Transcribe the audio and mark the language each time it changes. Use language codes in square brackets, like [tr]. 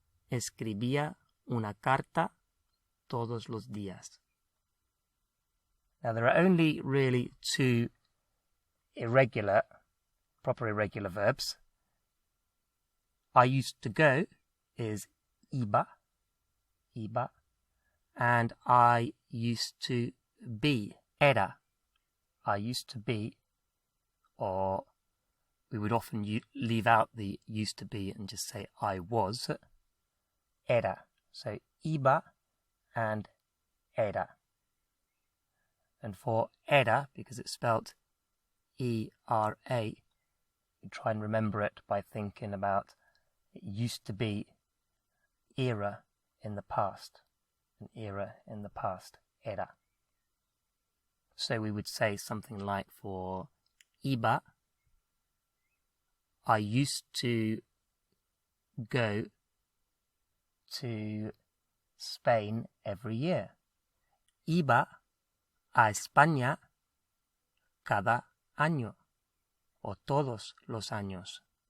[es] Escribía una carta todos los días. [en] Now there are only really two proper irregular verbs. I used to go is iba, and I used to be, era. I used to be, or we would often leave out the used to be and just say I was, era. So iba and era. And for era, because it's spelt E-R-A, we try and remember it by thinking about it used to be era in the past. An era in the past, era. So we would say something like for iba, I used to go to Spain every year. [es] Iba a España cada año, o todos los años.